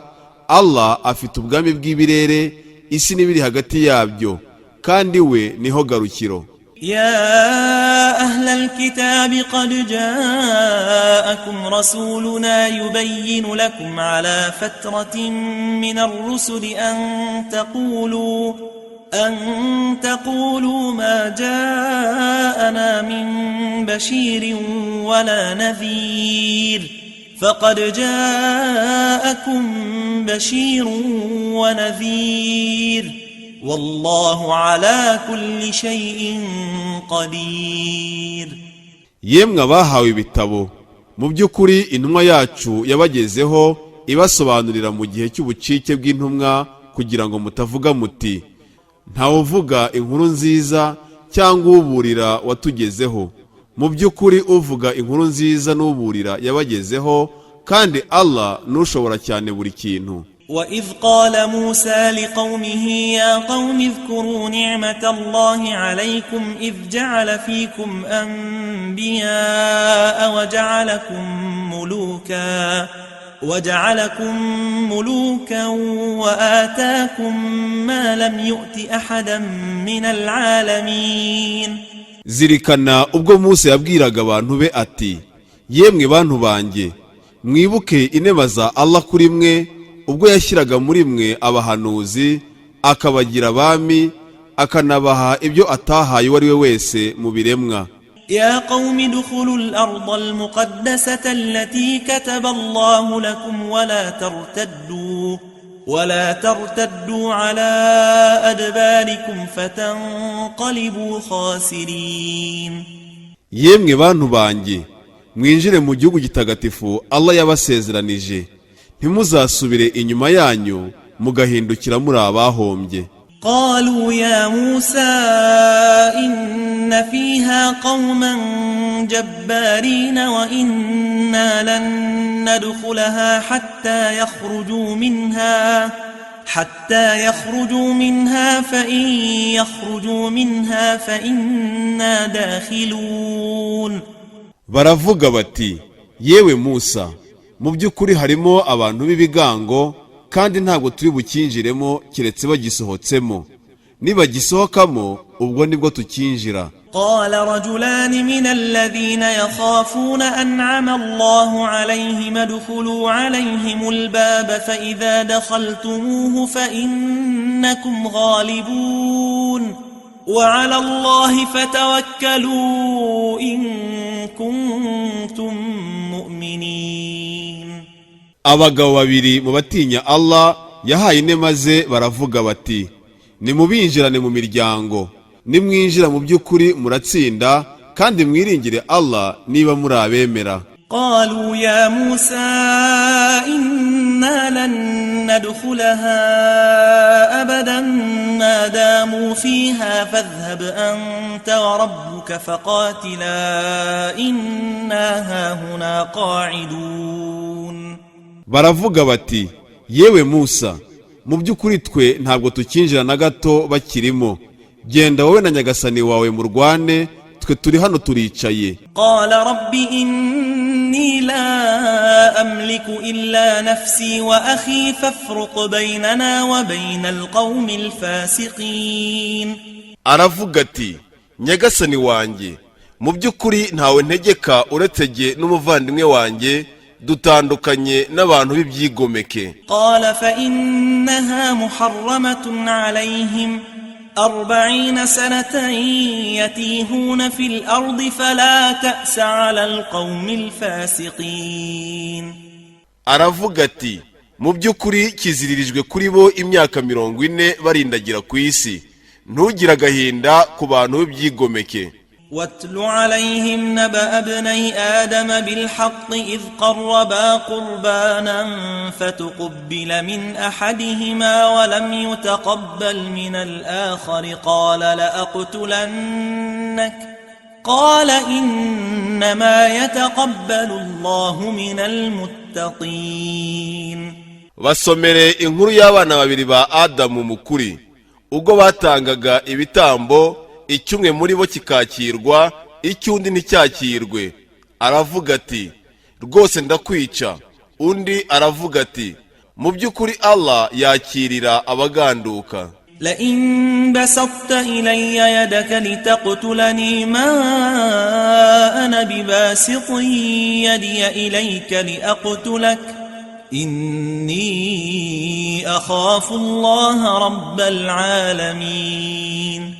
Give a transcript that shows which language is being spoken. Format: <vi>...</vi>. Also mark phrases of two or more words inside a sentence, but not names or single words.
<rw>Allah afite ubwami bw'ibirere isi n'ibiri hagati yabyo kandi we niho garukiro.</rw> <ar>يا أهل الكتاب قد جاءكم رسولنا يبين لكم على فترة من الرسل أن تقولوا ما جاءنا من بشير ولا نذير فقد جاءكم بشير ونذير والله على كل شيء قدير.</ar> <rw>Yemwe abahawe ibitabo, mu by'ukuri intumwa yacu yabagezeho ibasobanurira mu gihe cy'ubucike bw'intumwa kugira ngo mutavuga muti ntawe uvuga inkuru nziza cyangwa uburira watugezeho. Mu by'ukuri uvuga inkuru nziza n'uburira yabagezeho kandi Allah nushobora cyane buri kintu.</rw> <ar>وإذ قال موسى لقومه يا قوم اذكروا نعمة الله عليكم إذ جعل فيكم أنبياء وجعلكم ملوكا وآتاكم ما لم يؤت أحدا من العالمين.</ar> <rw>Zirikana ubwo Musa yabwiraga abantu be ati yemwe bantu banjye mwibuke inema za Allah kuri mwe ubwo yashyiraga muri mwe abahanuzi akabagira abami akanabaha ibyo atahaye uwari we wese mu biremwa.</rw> <ar>يا قوم ادخلوا الأرض المقدسة التي كتب الله لكم ولا ترتدوا على أدباركم فتنقلبوا خاسرين.</ar> <rw>Yemwe bantu banjye mwinjire mu gihugu gitagatifu Allah yabasezeranije, ntimuzasubire inyuma yanyu mugahindukira muri abahombye.</rw> <ar>قالوا يا موسى إن فيها قوما جبارين وإنا لن ندخلها حتى يخرجوا منها فإن يخرجوا منها فإنا داخلون.</ar> <rw>Baravuga bati yewe Musa, mu by'ukuri harimo abantu b'ibigango kandi ntabwo turi bukinjiremo kiretse bagisohotsemo, nibagisohokamo ubwo nibwo tukinjira.</rw> <ar>قال رجلان من الذين يخافون أنعم الله عليهم ادخلوا عليهم الباب فإذا دخلتموه فإنكم غالبون وعلى الله فتوكلوا إن كنتم مؤمنين.</ar> <rw>abagabo babiri mu batinya Allah yahaye inema ze baravuga bati nimubinjirane mu miryango, nimwinjira mu by'ukuri muratsinda kandi mwiringire Allah niba muri abemera.</rw> <ar>قالوا يا موسى إنا لن ندخلها أبدا ما داموا فيها فاذهب أنت وربك فقاتلا إنا هاهنا قاعدون.</ar> <rw>baravuga bati yewe Musa, mu by'ukuri twe ntabwo tukinjira na gato bakirimo, genda wowe na nyagasani wawe murwane, twe turi hano turicaye.</rw> <ar>قال رب إني لا أملك إلا نفسي وأخي فافرق بيننا وبين القوم الفاسقين.</ar> <rw>aravuga ati nyagasani wanjye, mu by'ukuri ntawe ntegeka uretse jye n'umuvandimwe wanjye, dutandukanye n'abantu b'ibyigomeke.</rw> <ar>قال فإنها محرمة عليهم 40 سنة يتيهون في الأرض فلا تأس على القوم الفاسقين.</ar> <rw>aravuga ati mu by'ukuri kiziririjwe kuri bo imyaka 40 barindagira ku isi, ntugire agahinda ku bantu b'ibyigomeke.</rw> <ar>واتل عليهم نبأ ابني آدم بالحق إذ قربا قربانا فتقبل من أحدهما ولم يتقبل من الآخر قال لأقتلنك قال إنما يتقبل الله من المتقين.</ar> <rw>basomere inkuru y'abana babiri ba Adamu mukuri, ubwo batangaga ibitambo, icyumwe muri bo kikakirwa, icyundi nticyakirwe. aravuga ati rwose ndakwica, undi aravuga ati mu by'ukuri Allah yakirira abaganduka.</rw> <ar>لئن بسطت إلي يدك لتقتلني ما أنا بباسط يدي إليك لأقتلك إني أخاف الله رب العالمين.</ar>